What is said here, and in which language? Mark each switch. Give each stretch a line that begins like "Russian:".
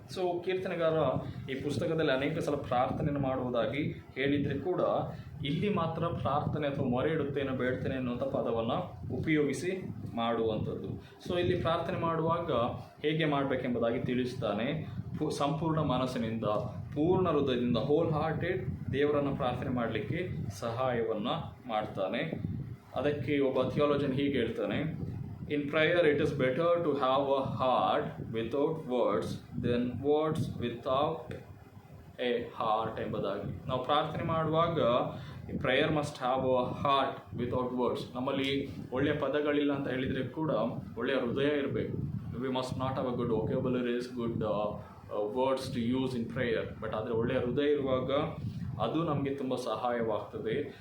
Kannada: So ಕೀರ್ತನೆಗಾರ ಈ ಪುಸ್ತಕದಲ್ಲಿ ಅನೇಕ ಸಲ ಪ್ರಾರ್ಥನೆಯನ್ನು ಮಾಡುವುದಾಗಿ ಹೇಳಿದರೆ ಕೂಡ ಇಲ್ಲಿ ಮಾತ್ರ ಪ್ರಾರ್ಥನೆ ಅಥವಾ ಮೊರೆ ಇಡುತ್ತೇನೆ, ಬೇಡ್ತೇನೆ ಅನ್ನುವಂಥ ಪದವನ್ನು ಉಪಯೋಗಿಸಿ ಮಾಡುವಂಥದ್ದು. ಸೊ ಇಲ್ಲಿ ಪ್ರಾರ್ಥನೆ ಮಾಡುವಾಗ ಹೇಗೆ ಮಾಡಬೇಕೆಂಬುದಾಗಿ ತಿಳಿಸ್ತಾನೆ. ಸಂಪೂರ್ಣ ಮನಸ್ಸಿನಿಂದ, ಪೂರ್ಣ ಹೃದಯದಿಂದ,
English: whole hearted
Kannada: ದೇವರನ್ನು ಪ್ರಾರ್ಥನೆ ಮಾಡಲಿಕ್ಕೆ ಸಹಾಯವನ್ನು ಮಾಡ್ತಾನೆ. ಅದಕ್ಕೆ ಒಬ್ಬ ಥಿಯಾಲಜನ್ ಹೀಗೆ ಹೇಳ್ತಾನೆ,
English: In prayer, it is better to have a heart without words than words without a heart ಎಂಬುದಾಗಿ.
Kannada: ನಾವು ಪ್ರಾರ್ಥನೆ ಮಾಡುವಾಗ
English: Prayer must have a heart without words.
Kannada: ನಮ್ಮಲ್ಲಿ ಒಳ್ಳೆಯ ಪದಗಳಿಲ್ಲ ಅಂತ ಹೇಳಿದರೆ ಕೂಡ ಒಳ್ಳೆಯ ಹೃದಯ ಇರಬೇಕು.
English: We must not have a good vocabularies, good words to use in prayer.
Kannada: But ಆದರೆ ಒಳ್ಳೆಯ ಹೃದಯ ಇರುವಾಗ ಅದು ನಮಗೆ ತುಂಬ ಸಹಾಯವಾಗ್ತದೆ.